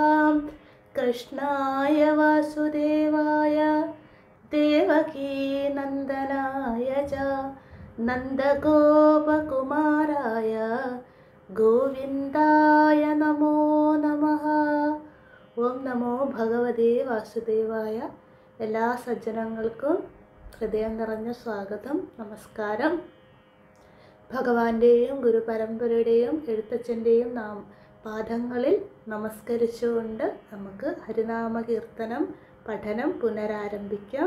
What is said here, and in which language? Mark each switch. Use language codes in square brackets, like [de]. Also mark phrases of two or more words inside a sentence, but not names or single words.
[sa] कृष्णाय वासुदेवाय देवकीनन्दनाय च नन्दगोपकुमाराय गोविन्दाय नमो नमः। ഓം നമോ ഭഗവതേ വാസുദേവായ. [ml] എല്ലാ സജ്ജനങ്ങൾക്കും ഹൃദയം നിറഞ്ഞ സ്വാഗതം, നമസ്കാരം. ഭഗവാന്റെയും ഗുരുപരമ്പരയുടെയും എഴുത്തച്ഛൻ്റെയും പാദങ്ങളിൽ നമസ്കരിച്ചുകൊണ്ട് നമുക്ക് ഹരിനാമ കീർത്തനം പഠനം പുനരാരംഭിക്കാം.